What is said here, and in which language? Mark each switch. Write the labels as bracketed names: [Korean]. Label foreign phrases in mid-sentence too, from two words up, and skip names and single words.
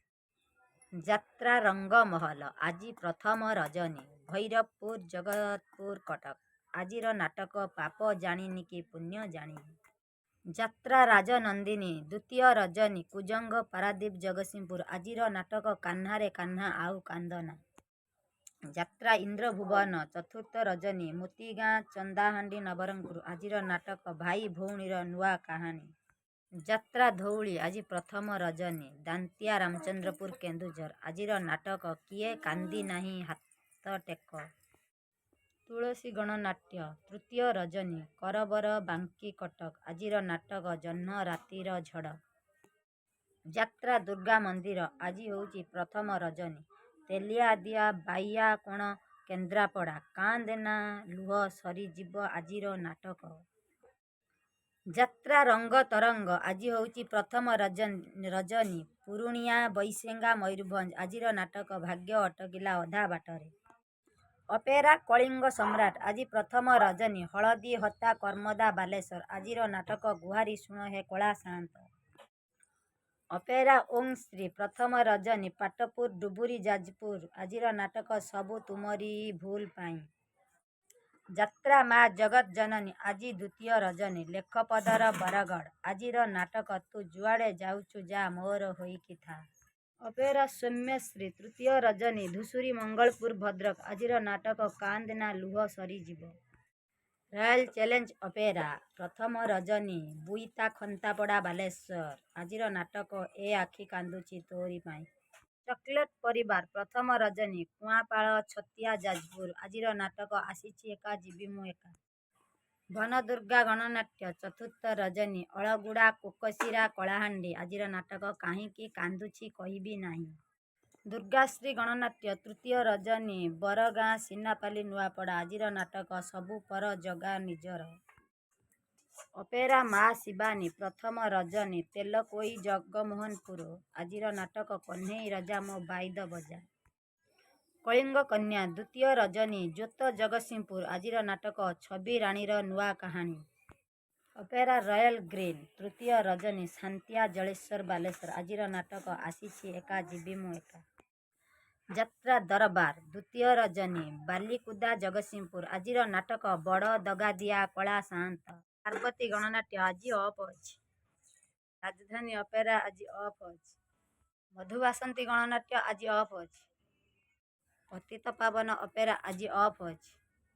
[Odia] ଯାତ୍ରା ରଙ୍ଗ ମହଲ ଆଜି ପ୍ରଥମ ରଜନୀ ଭୈରବପୁର ଜଗତପୁର କଟକ ଆଜି ନାଟକ ପାପ ଜାଣି କି ପୁଣ୍ୟ ଜାଣି ଯାତ୍ରା ରାଜନନ୍ଦିନୀ ଦ୍ୱିତୀୟ ରଜନୀ କୁଜଙ୍ଗ ପାରାଦୀପ ଜଗତସିଂହପୁର ଆଜି ନାଟକ କହ୍ନାରେ କହ୍ନା ଆଉ କାନ୍ଦଣା ଯାତ୍ରା ଇନ୍ଦ୍ରଭୁବନ ଚତୁର୍ଥ ରଜନୀ ମୋତିଗାଁ ଚନ୍ଦାହାଣ୍ଡି ନବରଙ୍ଗପୁର ଆଜି ନାଟକ ଭାଇ ଭଉଣୀର ନୂଆ କାହାଣୀ ଯାତ୍ରା ଧଉଳି ଆଜି ପ୍ରଥମ ରଜନୀ ଦାନ୍ତିଆ ରାମଚନ୍ଦ୍ରପୁର କେନ୍ଦୁଝର ଆଜି ନାଟକ କିଏ କାନ୍ଦି ନାହିଁ ହାତ ଟେକ ତୁଳସୀ ଗଣନାଟ୍ୟ ତୃତୀୟ ରଜନୀ କରବର ବାଙ୍କି କଟକ ଆଜି ନାଟକ ଜହ୍ନ ରାତିର ଝଡ଼ ଯାତ୍ରା ଦୁର୍ଗା ମନ୍ଦିର ଆଜି ହୁଁ ପ୍ରଥମ ରଜନୀ ତେଲିଆ ଦିଆ ବାଇଆ କୋଣ କେନ୍ଦ୍ରାପଡ଼ା କାନ୍ଦେଣା ଲୁହ ସରିଯିବ ଆଜି ନାଟକ ଯାତ୍ରା ରଙ୍ଗ ତରଙ୍ଗ ଆଜି ହୁଁ ପ୍ରଥମ ରଜନୀ ପୁରୁଣିଆ ବୈସିଙ୍ଗା ମୟୂରଭଞ୍ଜ ଆଜି ନାଟକ ଭାଗ୍ୟ ଅଟକିଲା ଅଧା ବାଟରେ ଅପେରା କଳିଙ୍ଗ ସମ୍ରାଟ ଆଜି ପ୍ରଥମ ରଜନୀ ହଳଦି ହାତା କର୍ମଦା ବାଲେଶ୍ୱର ଆଜି ନାଟକ ଗୁହାରି ଶୁଣ ହେ କଳା ଶାନ୍ତ ଅପେରା ଓଁ ଶ୍ରୀ ପ୍ରଥମ ରଜନୀ ପାଟପୁର ଡୁବୁରୀ ଯାଜପୁର ଆଜି ନାଟକ ସବୁ ତୁମରି ଭୁଲ ପାଇଁ ଯାତ୍ରା ମାଁ ଜଗତ ଜନନୀ ଆଜି ଦ୍ୱିତୀୟ ରଜନୀ ଲେଖପଦର ବରଗଡ଼ ଆଜି ନାଟକ ତୁ ଯୁଆଡ଼େ ଯାଉଛୁ ଯା ମୋର ହୋଇକି ଥା ଅପେରା ସୌମ୍ୟଶ୍ରୀ ତୃତୀୟ ରଜନୀ ଧୁସୁରି ମଙ୍ଗଳପୁର ଭଦ୍ରକ ଆଜି ନାଟକ କାନ୍ଦଣା ଲୁହ ସରିଯିବ ରୟାଲ ଚ୍ୟାଲେଞ୍ଜ ଅପେରା ପ୍ରଥମ ରଜନୀ ବୁଇତା ଖଣ୍ଟାପଡ଼ା ବାଲେଶ୍ୱର ଆଜି ନାଟକ ଏ ଆଖି କାନ୍ଦୁଛି ତୋରି ପାଇଁ ଚକଲେଟ ପରିବାର ପ୍ରଥମ ରଜନୀ କୁଆପଡ଼ା ଛତିଆ ଯାଜପୁର ଆଜି ନାଟକ ଆସିଛି ଏକା ଯିବି ମୁଁ ଏକା ବନଦୁର୍ଗା ଗଣନାଟ୍ୟ ଚତୁର୍ଥ ରଜନୀ ଅଲଗୁଡ଼ା କୋକସିରା କଳାହାଣ୍ଡି ଆଜି ନାଟକ କାହିଁ କାନ୍ଦୁଛି କହିବି ନାହିଁ ଦୁର୍ଗାଶ୍ରୀ ଗଣନାଟ୍ୟ ତୃତୀୟ ରଜନୀ ବରଗାଁ ସିନାପାଲି ନୂଆପଡ଼ା ଆଜି ନାଟକ ସବୁ ପର ଜଗା ନିଜର ଅପେରା ମାଁ ଶିବାନୀ ପ୍ରଥମ ରଜନୀ ତେଲକୋଇ ଜଗମୋହନପୁର ଆଜି ନାଟକ କହ୍ନେଇ ରାଜା ମୋ ବାଇଦ ବଜା କଳିଙ୍ଗ କନ୍ୟା ଦ୍ୱିତୀୟ ରଜନୀ ଜ୍ୟୋତ ଜଗତସିଂହପୁର ଆଜି ନାଟକ ଛବି ରାଣୀର ନୂଆ କାହାଣୀ ଅପେରା ରୟାଲ ଗ୍ରୀନ ତୃତୀୟ ରଜନୀ ଶାନ୍ତିଆ ଜଳେଶ୍ୱର ବାଲେଶ୍ୱର ଆଜି ନାଟକ ଆସିଛି ଏକା ଯିବି ମୁଁ ଏକା ଯାତ୍ରା ଦରବାର ଦ୍ୱିତୀୟ ରଜନୀ ବାଲିକୁଦା ଜଗତସିଂହପୁର। ଆଜିର ନାଟକ ବଡ଼ ଦଗାଦିଆ କଳା ସାଆନ୍ତ। ପାର୍ବତୀ ଗଣନାଟ୍ୟ ଆଜି ଅଫ୍ ଅଛି। ରାଜଧାନୀ ଅପେରା ଆଜି ଅଫ୍ ଅଛି। ମଧୁବାସନ୍ତୀ ଗଣନାଟ୍ୟ ଆଜି ଅଫ୍ ଅଛି। ପତିତପାବନ ଅପେରା ଆଜି ଅଫ୍ ଅଛି।